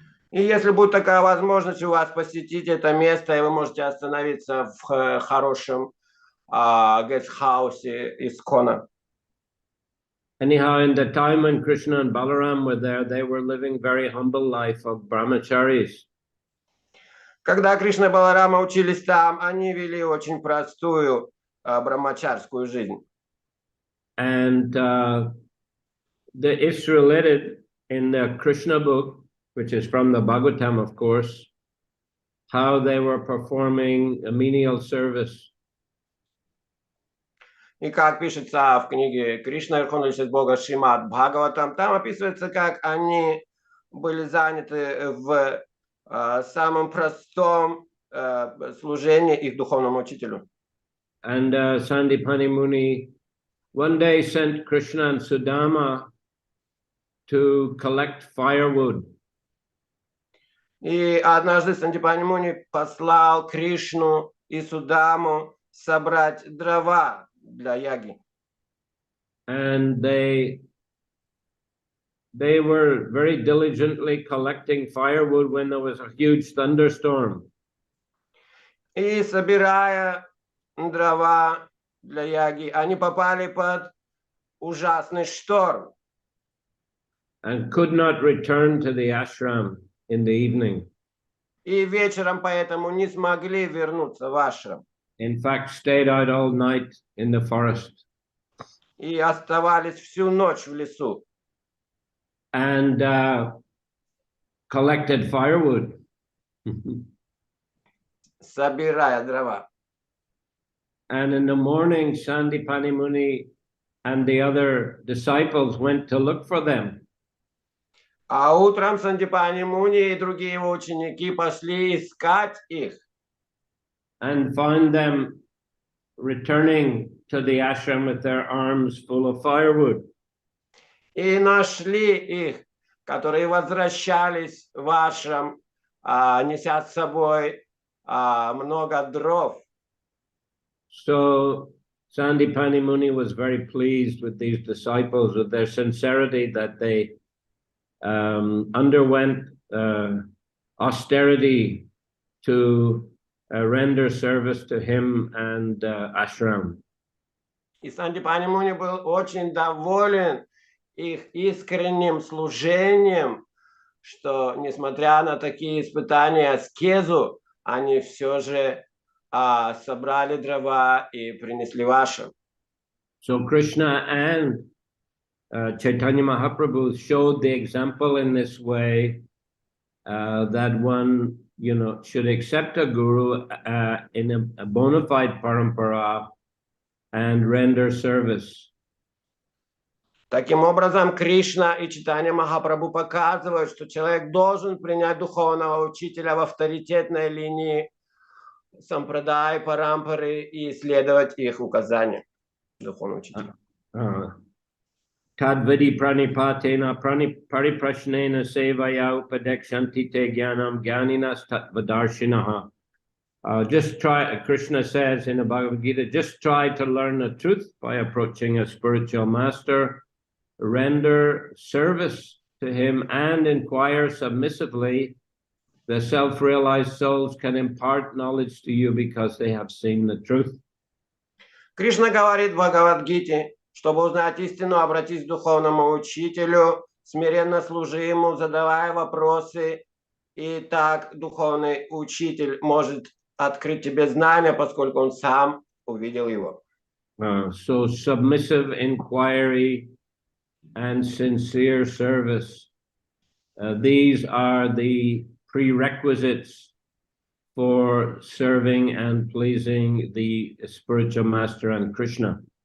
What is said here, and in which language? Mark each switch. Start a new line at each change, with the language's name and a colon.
Russian: И если будет такая возможность у вас посетить это место, и вы можете остановиться в хорошем гестхаусе ISKCON.
English: Anyhow, in the time when Krishna and Balaram were there, they were living very humble life of brahmacharis.
Russian: Когда Кришна и Баларама учились там, они вели очень простую брахмачарскую жизнь.
English: And it's related in the Krishna book, which is from the Bhagavatam, of course, how they were performing a menial service.
Russian: И как пишется в книге Кришна, Верховная Личность Бога, Шримад Бхагаватам, там описывается, как они были заняты в самом простом служении их духовному учителю.
English: And Sandipani Muni one day sent Krishna and Sudama to collect firewood.
Russian: И однажды Сандипани Муни послал Кришну и Судаму собрать дрова для яги.
English: And they were very diligently collecting firewood when there was a huge thunderstorm.
Russian: И собирая дрова для яги, они попали под ужасный шторм.
English: And could not return to the ashram in the evening.
Russian: И вечером поэтому не смогли вернуться в ашрам.
English: In fact, stayed out all night in the forest.
Russian: И оставались всю ночь в лесу.
English: And collected firewood.
Russian: Собирая дрова.
English: And in the morning, Sandipani Muni and the other disciples went to look for them.
Russian: А утром Сандипани Муни и другие его ученики пошли искать их.
English: And found them returning to the ashram with their arms full of firewood.
Russian: И нашли их, которые возвращались в ашрам, неся с собой много дров.
English: So Sandipani Muni was very pleased with these disciples, with their sincerity, that they underwent austerity to render service to him and ashram.
Russian: И Сандипани Муни был очень доволен их искренним служением, что, несмотря на такие испытания, аскезу, они все же собрали дрова и принесли в ашрам.
English: So Krishna and Chaitanya Mahaprabhu showed the example in this way, that one, should accept a guru in a bona fide parampara and render service.
Russian: Таким образом, Кришна и Чайтанья Махапрабху показывают, что человек должен принять духовного учителя в авторитетной линии сампрадай, парампары и следовать их указаниям, духовного учителя.
Sanskrit: Tadvidi pranipatena pariprashnena sevaya upadekshanti te jnanam jnaninas tattvadarshinaha.
English: Just try, Krishna says in the Bhagavad Gita, just try to learn the truth by approaching a spiritual master, render service to him and inquire submissively. The self-realized souls can impart knowledge to you because they have seen the truth.
Russian: Кришна говорит в Бхагавад-гите, чтобы узнать истину, обратись к духовному учителю, смиренно служи ему, задавая вопросы, и так духовный учитель может открыть тебе знания, поскольку он сам увидел его.
English: So submissive inquiry and sincere service, these are the prerequisites for serving and pleasing the spiritual master and Krishna.